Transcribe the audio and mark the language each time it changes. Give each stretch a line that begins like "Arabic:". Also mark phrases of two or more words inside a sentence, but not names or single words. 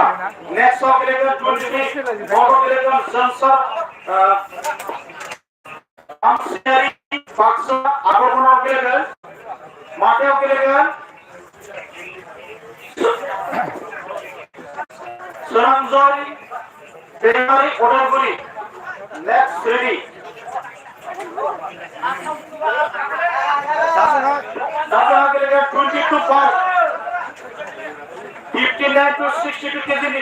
English: Next of Gilligan 23 Bobo Gilligan Johnson Amseri Paksa Agorkono Gilligan Mateo Gilligan Suranjori Temari Odalguri. Next ready. Dada Gilligan 22 foul. 59 to 62 kg.